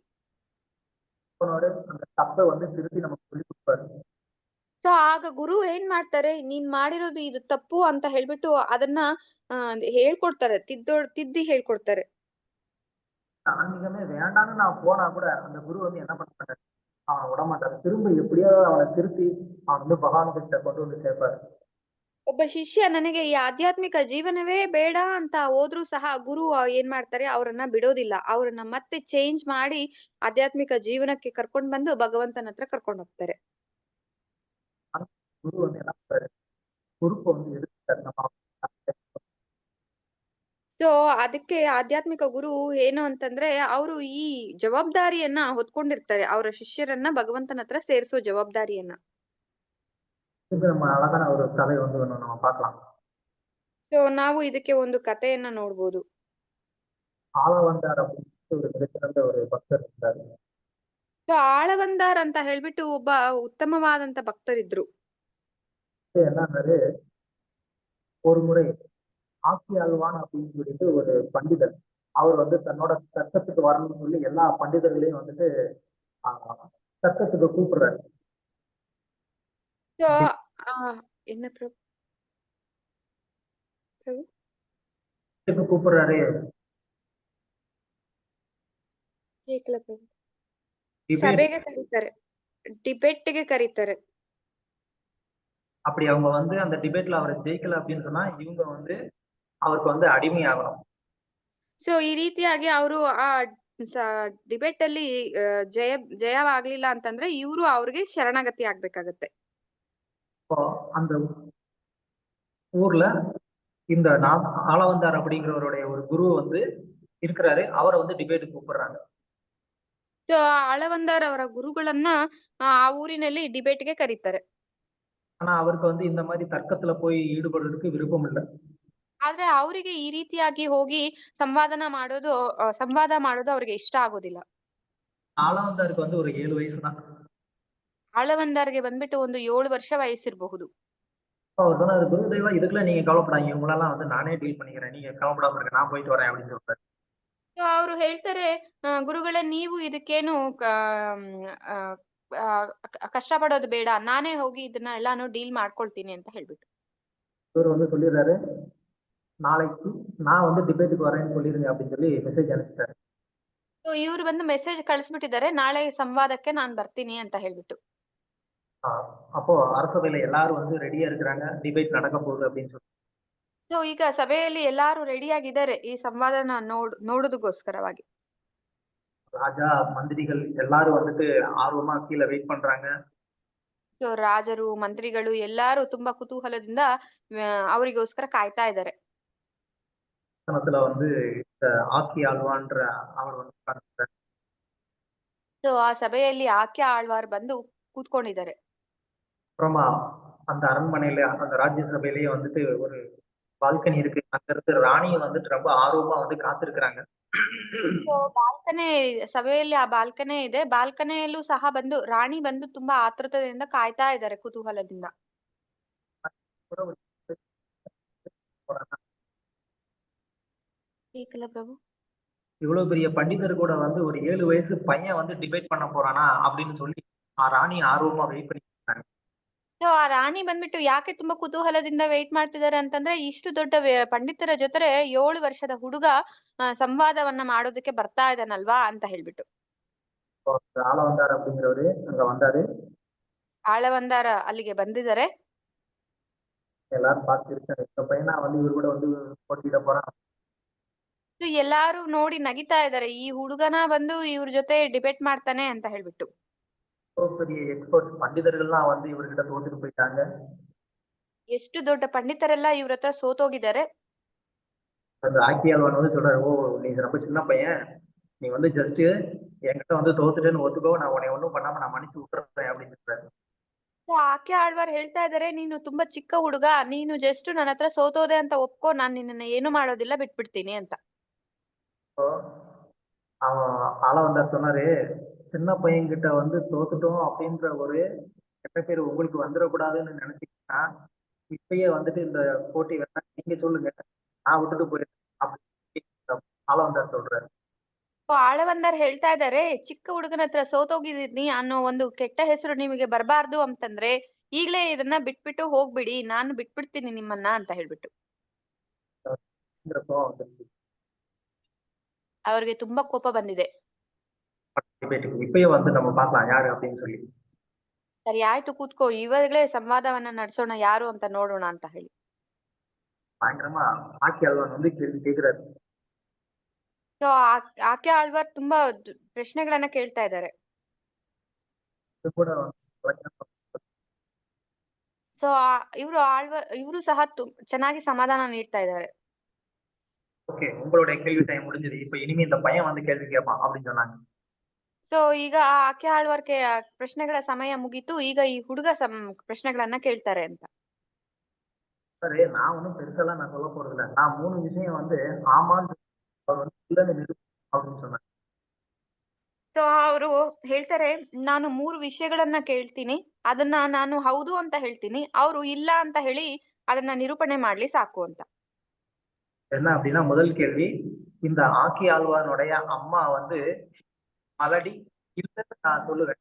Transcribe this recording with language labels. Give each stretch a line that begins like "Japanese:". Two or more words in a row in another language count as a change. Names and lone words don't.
Tamil: அந்த தப்பை வந்து திருப்பி நமக்கு சொல்லி கொடுப்பாரு.
Kannada: ಸೊ ಆಗ ಗುರು ಏನ್ ಮಾಡ್ತಾರೆ, ನೀನ್ ಮಾಡಿರೋದು ಇದು ತಪ್ಪು ಅಂತ ಹೇಳ್ಬಿಟ್ಟು ಅದನ್ನ ಹೇಳ್ಕೊಡ್ತಾರೆ, ತಿದ್ದಿ ಹೇಳ್ಕೊಡ್ತಾರೆ.
Tamil: ஆன்மீகமே வேண்டாம்னு நான் போனா கூட அந்த குரு வந்து என்ன பண்ண மாட்டாரு, அவனை விடமாட்டாரு. திரும்ப எப்படியாவது அவனை திருத்தி அவன் வந்து பகவான் கிட்ட கொண்டு வந்து சேர்ப்பாரு.
Kannada: ಒಬ್ಬ ಶಿಷ್ಯ ನನಗೆ ಈ ಆಧ್ಯಾತ್ಮಿಕ ಜೀವನವೇ ಬೇಡ ಅಂತ ಹೋದ್ರೂ ಸಹ ಗುರು ಏನ್ ಮಾಡ್ತಾರೆ, ಅವರನ್ನ ಬಿಡೋದಿಲ್ಲ. ಅವ್ರನ್ನ ಮತ್ತೆ ಚೇಂಜ್ ಮಾಡಿ ಆಧ್ಯಾತ್ಮಿಕ ಜೀವನಕ್ಕೆ ಕರ್ಕೊಂಡ್ ಬಂದು ಭಗವಂತನ ಹತ್ರ ಕರ್ಕೊಂಡ್ ಹೋಗ್ತಾರೆ.
Tamil: குரு வந்து என்ன பண்றாரு, பொறுப்பை வந்து எடுத்துட்டாரு. நம்ம
Kannada: ಸೊ ಅದಕ್ಕೆ ಆಧ್ಯಾತ್ಮಿಕ ಗುರು ಏನು ಅಂತಂದ್ರೆ ಅವರು ಈ ಜವಾಬ್ದಾರಿಯನ್ನ ಹೊತ್ಕೊಂಡಿರ್ತಾರೆ, ಅವರ ಶಿಷ್ಯರನ್ನ ಭಗವಂತನ ಹತ್ರ ಸೇರಿಸೋ ಜವಾಬ್ದಾರಿಯನ್ನ.
Tamil: நம்ம அழகான ஒரு கதை வந்து நம்ம பார்க்கலாம்.
Kannada: ಸೊ ನಾವು ಇದಕ್ಕೆ ಒಂದು ಕಥೆಯನ್ನ ನೋಡ್ಬೋದು.
Tamil: ஆளவந்தார் அப்படின்னு ஒரு மிகச்சிறந்த ஒரு பக்தர் இருந்தாரு.
Kannada: ಸೊ ಆಳವಂದಾರ್ ಅಂತ ಹೇಳ್ಬಿಟ್ಟು ಒಬ್ಬ ಉತ್ತಮವಾದಂತ ಭಕ್ತರಿದ್ರು.
Tamil: என்னன்னாரு, ஒரு முறை ஆக்கி அல்வான் அப்படின்னு சொல்லிட்டு ஒரு பண்டிதர், அவர் வந்து தன்னோட தர்க்கத்துக்கு வரணும்னு சொல்லி எல்லா பண்டிதர்களையும் வந்துட்டு தர்க்கத்துக்கு கூப்பிடுறாரு. ಸೊ என்ன பிரபு பிரபு கூப்பிடுறாரு. கேக்கல பிரபு. டிபேட்
Kannada: ಸಭೆಗೆ ಕರೀತಾರೆ, ಡಿಬೇಟ್ಗೆ ಕರೀತಾರೆ.
Tamil: அப்படி அவங்க வந்து அந்த டிபேட்ல அவரை ஜெயிக்கல அப்படின்னு சொன்னா இவங்க வந்து அவருக்கு வந்து அடிமை ஆகணும்.
Kannada: ಸೊ ಈ ರೀತಿಯಾಗಿ ಅವರು ಆ ಡಿಬೇಟ್ ಅಲ್ಲಿ ಜಯವಾಗ್ಲಿಲ್ಲ ಅಂತಂದ್ರೆ ಇವರು ಅವ್ರಿಗೆ ಶರಣಾಗತಿ ಆಗ್ಬೇಕಾಗತ್ತೆ.
Tamil: இப்போ அந்த ஊர்ல இந்த ஆளவந்தார் அப்படிங்கிறவருடைய ஒரு குரு வந்து இருக்கிறாரு, அவரை வந்து டிபேட் கூப்பிடுறாங்க.
Kannada: ಸೊ ಆಳವಂದಾರ್ ಅವರ ಗುರುಗಳನ್ನ ಆ ಊರಿನಲ್ಲಿ ಡಿಬೇಟ್ಗೆ ಕರೀತಾರೆ.
Tamil: ஆனா அவருக்கு வந்து இந்த மாதிரி தர்க்கத்துல போய் ஈடுபடுறதுக்கு விருப்பம் இல்லை.
Kannada: ಆದ್ರೆ ಅವರಿಗೆ ಈ ರೀತಿಯಾಗಿ ಹೋಗಿ ಸಂವಾದ ಮಾಡೋದು ಅವ್ರಿಗೆ ಇಷ್ಟ ಆಗೋದಿಲ್ಲ.
Tamil: ஆளவந்தாருக்கு வந்து ஒரு 7 வயசு தான்.
Kannada: ಆಳವಂದಾರ್ಗೆ ಬಂದ್ಬಿಟ್ಟು ಒಂದು 7 ವರ್ಷ ವಯಸ್ಸಿರಬಹುದು.
Tamil: அவர் சொன்னாரு, குருதேவா இதுக்கெல்லாம் நீங்க கவலைப்படாதீங்க, இவங்களெல்லாம் வந்து நானே டீல் பண்ணிக்கிறேன், நீங்க கவலைப்படாம இருங்க, நான் போயிட்டு வரேன் அப்படின்னு சொல்றாரு.
Kannada: ಸೊ ಅವರು ಹೇಳ್ತಾರೆ, ಗುರುಗಳೇ ನೀವು ಇದಕ್ಕೇನು ಕಷ್ಟಪಡೋದು ಬೇಡ, ನಾನೇ ಹೋಗಿ ಇದನ್ನ ಎಲ್ಲಾನು ಡೀಲ್ ಮಾಡ್ಕೊಳ್ತೀನಿ ಅಂತ ಹೇಳ್ಬಿಟ್ಟು.
Tamil: இவர் வந்து சொல்லிடுறாரு, நாளைக்கு நான் வந்து டிபேட்டுக்கு வரேன்னு சொல்லிருங்க அப்படின்னு சொல்லி மெசேஜ் அனுப்பிச்சிட்டாரு.
Kannada: ಸೊ ಇವ್ರು ಬಂದು ಮೆಸೇಜ್ ಕಳಿಸ್ಬಿಟ್ಟಿದ್ದಾರೆ, ನಾಳೆ ಸಂವಾದಕ್ಕೆ ನಾನ್ ಬರ್ತೀನಿ ಅಂತ ಹೇಳ್ಬಿಟ್ಟು.
Tamil: அப்போ அரசவையில எல்லாரும் வந்து ரெடியா இருக்கிறாங்க, டிபேட் நடக்க போகுது அப்படின்னு சொல்லி.
Kannada: ಸೊ ಈಗ ಸಭೆಯಲ್ಲಿ ಎಲ್ಲಾರು ರೆಡಿ ಆಗಿದ್ದಾರೆ ಈ ಸಂವಾದನ ನೋಡೋದಕ್ಕೋಸ್ಕರವಾಗಿ.
Tamil: ராஜா, மந்திரிகள் எல்லாரும் வந்துட்டு ஆர்வமா கீழே வெயிட் பண்றாங்க.
Kannada: ಸೊ ರಾಜರು, ಮಂತ್ರಿಗಳು ಎಲ್ಲಾರು ತುಂಬಾ ಕುತೂಹಲದಿಂದ ಅವರಿಗೋಸ್ಕರ ಕಾಯ್ತಾ ಇದ್ದಾರೆ.
Tamil: வந்து இந்த ஆக்கி ஆழ்வான்ற அவர் வந்து உட்கார்ந்திருக்காரு.
Kannada: ಸೊ ಆ ಸಭೆಯಲ್ಲಿ ಆಕ್ಯ ಆಳ್ವಾರ್ ಬಂದು ಕೂತ್ಕೊಂಡಿದ್ದಾರೆ.
Tamil: அப்புறமா அந்த அரண்மனையில அந்த ராஜ்ய சபையிலேயே வந்துட்டு ஒரு பால்கனி இருக்கு, அங்க இருக்கிற ராணியை வந்துட்டு ரொம்ப ஆர்வமா வந்து காத்திருக்கிறாங்க.
Kannada: ಸೊ ಬಾಲ್ಕನಿ ಸಭೆಯಲ್ಲಿ ಆ ಬಾಲ್ಕನಿ ಇದೆ, ಬಾಲ್ಕನಿಯಲ್ಲೂ ಸಹ ಬಂದು ರಾಣಿ ಬಂದು ತುಂಬಾ ಆತುರತೆಯಿಂದ ಕಾಯ್ತಾ ಇದ್ದಾರೆ ಕುತೂಹಲದಿಂದ.
Tamil: கேக்கல பிரபு. இவ்வளவு பெரிய பண்டிதர் கூட வந்து ஒரு 7 வயசு பையன் வந்து டிபேட் பண்ண போறானா அப்படின்னு சொல்லி ராணி ஆர்வமா வெயிட் பண்ணி இருக்காங்க.
Kannada: ಸೊ ಆ ರಾಣಿ ಬಂದ್ಬಿಟ್ಟು ಯಾಕೆ ತುಂಬಾ ಕುತೂಹಲದಿಂದ ವೇಟ್ ಮಾಡ್ತಿದ್ದಾರೆ ಅಂತಂದ್ರೆ, ಇಷ್ಟು ದೊಡ್ಡ ಪಂಡಿತರ ಜೊತೆ 7 ವರ್ಷದ ಹುಡುಗ ಸಂವಾದವನ್ನ ಮಾಡೋದಕ್ಕೆ ಬರ್ತಾ ಇದ್ದಾನಲ್ವಾ ಅಂತ ಹೇಳ್ಬಿಟ್ಟು.
Tamil: ஆளவந்தார் அப்படிங்கிறவரு அங்க வந்தாரு.
Kannada: ಆಳವಂದಾರ ಅಲ್ಲಿಗೆ ಬಂದಿದ್ದಾರೆ.
Tamil: எல்லாரும் பார்த்துருக்காங்க, இந்த பையனா வந்து இவர் கூட வந்து போட்டியிட போறான்.
Kannada: ಎಲ್ಲಾರು ನೋಡಿ ನಗಿತಾ ಇದ್ದಾರೆ, ಈ ಹುಡುಗನ ಬಂದು ಇವ್ರ ಜೊತೆ ಡಿಬೇಟ್ ಮಾಡ್ತಾನೆ ಅಂತ ಹೇಳ್ಬಿಟ್ಟು.
Tamil: பெரிய எக்ஸ்பர்ட்ஸ் பண்டிதர்கள்லாம் வந்து இவர்கிட்ட தோத்துட்டு போயிட்டாங்க.
Kannada: ಎಷ್ಟು ದೊಡ್ಡ ಪಂಡಿತರೆಲ್ಲ ಇವ್ರ ಹತ್ರ ಸೋತೋಗಿದ್ದಾರೆ.
Tamil: அந்த ஆக்கியால்வான் வந்து சொல்றாரு, ஓ நீ ரொம்ப சின்ன பையன், நீ வந்து ஜஸ்ட் என்கிட்ட வந்து தோத்துட்டேன்னு ஒத்துக்கோ, நான் உன்னை ஒன்றும் பண்ணாம நான் மன்னிச்சு விட்டுறேன் அப்படின்னு சொல்றாரு.
Kannada: ಆಕೆ ಆಳ್ವಾರ್ ಹೇಳ್ತಾ ಇದಾರೆ, ನೀನು ತುಂಬಾ ಚಿಕ್ಕ ಹುಡುಗ, ನೀನು ಜಸ್ಟ್ ನನ್ನ ಹತ್ರ ಸೋತೋದೆ ಅಂತ ಒಪ್ಕೋ, ನಾನ್ ನಿನ್ನ ಏನು ಮಾಡೋದಿಲ್ಲ, ಬಿಟ್ಬಿಡ್ತೀನಿ ಅಂತ.
Tamil: அவன் ஆளவந்தார் சொன்னாரு, சின்ன பையன்கிட்ட வந்து தோத்துட்டோம் அப்படின்ற ஒரு கெட்ட பேர் உங்களுக்கு வந்துடக்கூடாதுன்னு நினைச்சீங்கன்னா இப்பயே வந்துட்டு இந்த போட்டி வேணா நீங்க சொல்லுங்க, நான் விட்டுட்டு போயிடுறேன் அப்படின்னு ஆளவந்தார் சொல்றாரு.
Kannada: ಆಳವಂದಾರ್ ಹೇಳ್ತಾ ಇದ್ದಾರೆ, ಚಿಕ್ಕ ಹುಡುಗನ ಹತ್ರ ಸೋತೋಗಿದೀನಿ ಅನ್ನೋ ಒಂದು ಕೆಟ್ಟ ಹೆಸರು ನಿಮಗೆ ಬರಬಾರ್ದು ಅಂತಂದ್ರೆ ಈಗ್ಲೇ ಇದನ್ನ ಬಿಟ್ಬಿಟ್ಟು ಹೋಗ್ಬಿಡಿ, ನಾನು ಬಿಟ್ಬಿಡ್ತೀನಿ ನಿಮ್ಮನ್ನ ಅಂತ ಹೇಳ್ಬಿಟ್ಟು. ಅವ್ರಿಗೆ ತುಂಬಾ ಕೋಪ ಬಂದಿದೆ.
Tamil: இப்பயே வந்து நம்ம பார்க்கலாம் யாரு அப்படின்னு சொல்லி.
Kannada: ಸರಿ ಆಯ್ತು, ಕೂತ್ಕೋ, ಇವಾಗಲೇ ಸಂವಾದವನ್ನ ನಡೆಸೋಣ, ಯಾರು ಅಂತ ನೋಡೋಣ ಅಂತ ಹೇಳಿ
Tamil: பயங்கரமா ஆக்கியால்வான் வந்து கேள்வி கேட்கிறாரு.
Kannada: ಸೊ ಆಕೆ ಆಳ್ವಾರ್ ತುಂಬಾ ಪ್ರಶ್ನೆಗಳನ್ನ ಕೇಳ್ತಾ ಇದ್ದಾರೆ. ಸೊ ಇವರು ಸಹ ಚೆನ್ನಾಗಿ ಸಮಾಧಾನ ನೀಡ್ತಾ ಇದ್ದಾರೆ.
Tamil: ஓகே, உங்களுடைய கேள்வி டைம் முடிஞ்சது, இப்ப இனிமே இந்த பையன் வந்து கேள்வி கேட்பான் அப்படின்னு சொன்னாங்க.
Kannada: ಸೊ ಈಗ ಆಕೆ ಆಳ್ವಾರ್ಗೆ ಪ್ರಶ್ನೆಗಳ ಸಮಯ ಮುಗೀತು, ಈಗ ಈ ಹುಡುಗ ಪ್ರಶ್ನೆಗಳನ್ನ ಕೇಳ್ತಾರೆ ಅಂತ.
Tamil: சரி, நான் ஒன்றும் பெருசெல்லாம் நான் சொல்ல போறது இல்லை, நான் 3 விஷயம் வந்து ஆமான்னு அவர் வந்து இல்லைன்னு அப்படின்னு சொன்னாங்க.
Kannada: ಸೊ ಅವರು ಹೇಳ್ತಾರೆ, ನಾನು 3 ವಿಷಯಗಳನ್ನ ಕೇಳ್ತೀನಿ. ಅದನ್ನ ನಾನು ಹೌದು ಅಂತ ಹೇಳ್ತೀನಿ. ಅವರು ಇಲ್ಲ ಅಂತ ಹೇಳಿ ಅದನ್ನ ನಿರೂಪಣೆ ಮಾಡ್ಲಿ ಸಾಕು ಅಂತ.
Tamil: என்ன அப்படின்னா முதல் கேள்வி, இந்த ஆக்கி ஆழ்வானுடைய அம்மா வந்து மலடி இல்லைன்னு நான் சொல்லுவேன்.